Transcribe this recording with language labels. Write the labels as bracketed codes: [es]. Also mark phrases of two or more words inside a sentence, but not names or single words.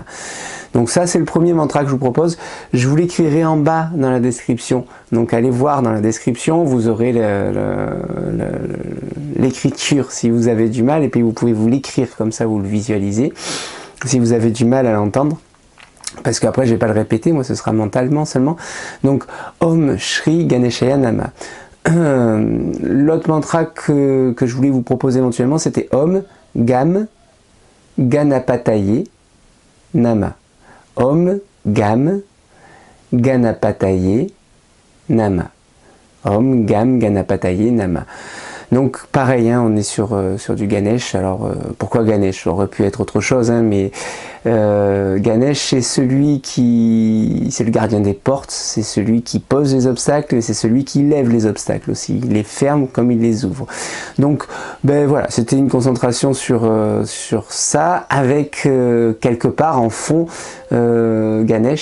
[fr] Donc ça c'est le premier mantra que je vous propose, je vous l'écrirai en bas dans la description, donc allez voir dans la description, vous aurez l'écriture si vous avez du mal, et puis vous pouvez vous l'écrire comme ça vous le visualisez, si vous avez du mal à l'entendre, parce qu'après je vais pas le répéter, moi ce sera mentalement seulement. [sa] Donc ॐ श्री गणेशाय नमः. [fr] L'autre mantra que je voulais vous proposer éventuellement, c'était [sa] ॐ गं गणपतये नमः. ॐ गं गणपतये नमः. ॐ गं गणपतये नमः. [fr] Donc pareil, hein, on est sur du Ganesh. Alors pourquoi Ganesh? Ça aurait pu être autre chose, hein, mais Ganesh c'est c'est le gardien des portes, c'est celui qui pose les obstacles et c'est celui qui lève les obstacles aussi. Il les ferme comme il les ouvre. Donc ben voilà, c'était une concentration sur ça avec quelque part en fond Ganesh.